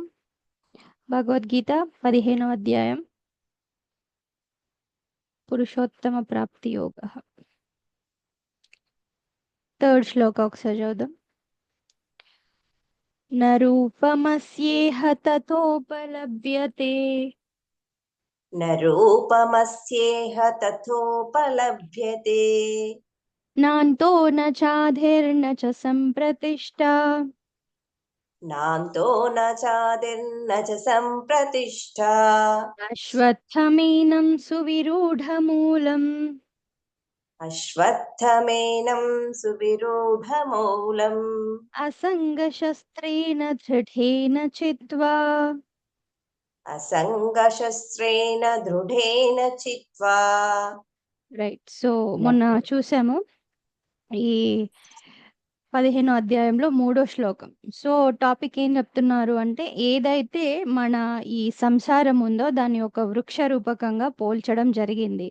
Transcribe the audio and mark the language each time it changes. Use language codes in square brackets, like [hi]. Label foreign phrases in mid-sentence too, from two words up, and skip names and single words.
[te] భగవద్గీత 15వ అధ్యాయం పురుషోత్తమ ప్రాప్తి యోగ. థర్డ్ శ్లోక ఒకసారి చదువుదాం. [sa] న రూపమస్యేహ తతోపలభ్యతే न रूपमस्येह तथोपलभ्यते నాంతో న చాధిర్న చ సంప్రతిష్ఠా नान्तो न चादिर्न च सम्प्रतिष्ठा అశ్వత్థమేనం సువిరూఢమూలం अश्वत्थमेनं सुविरूढमूलम् అసంగశస్త్రేణ దృఢేన చిత్వా. असङ्गशस्त्रेण दृढेन चित्वा. [te] రైట్. సో మొన్న చూసాము ఈ 15వ అధ్యాయంలో 3వ శ్లోకం. సో టాపిక్ ఏం చెప్తున్నారు అంటే, ఏదైతే మన ఈ సంసారం ఉందో దాన్ని ఒక వృక్ష రూపకంగా పోల్చడం జరిగింది.